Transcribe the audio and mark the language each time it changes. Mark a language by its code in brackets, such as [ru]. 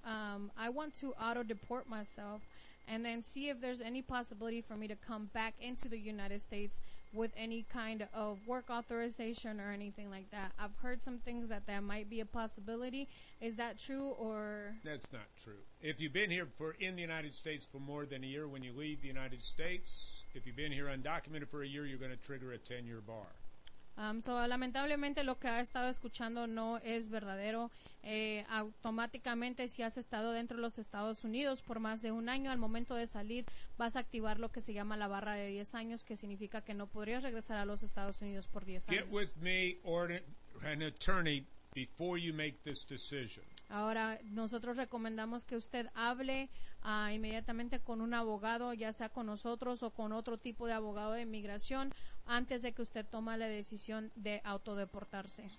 [en] I want to auto deport myself and then see if there's any possibility for me to come back into the United States with any kind of work authorization or anything like that. I've heard some things that there might be a possibility. Is that true or? That's not true. If you've been here in the United States for more than a year when you leave the United States, if you've been here undocumented for a year, you're going to trigger a 10-year bar. [es] Lamentablemente lo que ha estado escuchando no es verdadero. Automáticamente, si has estado dentro de los Estados Unidos por más de un año, al momento de salir vas a activar lo que se llama la barra de 10 años, que significa que no podrías regresar a los Estados Unidos por 10 años. [en] Get with me or an attorney before you make this decision. [es] Ahora, nosotros recomendamos que usted hable inmediatamente con un abogado, ya sea con nosotros o con otro tipo de abogado de inmigración, antes de que usted tome la decisión de autodeportarse.